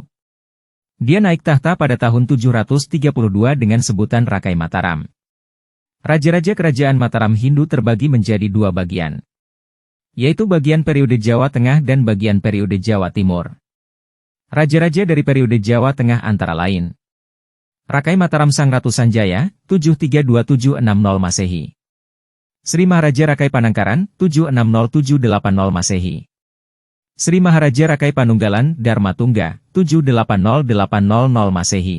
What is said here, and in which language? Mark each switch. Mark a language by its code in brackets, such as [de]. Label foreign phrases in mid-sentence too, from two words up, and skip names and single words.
[id] Dia naik tahta pada tahun 732 dengan sebutan Rakai Mataram. Raja-raja kerajaan Mataram Hindu terbagi menjadi dua bagian, yaitu bagian periode Jawa Tengah dan bagian periode Jawa Timur. Raja-raja dari periode Jawa Tengah antara lain Rakai Mataram Sang Ratu Sanjaya, 732-760 Masehi. Sri Maharaja Rakai Panangkaran, 760-780 Masehi. Sri Maharaja Rakai Panunggalan Dharma Tungga, 780-800 Masehi.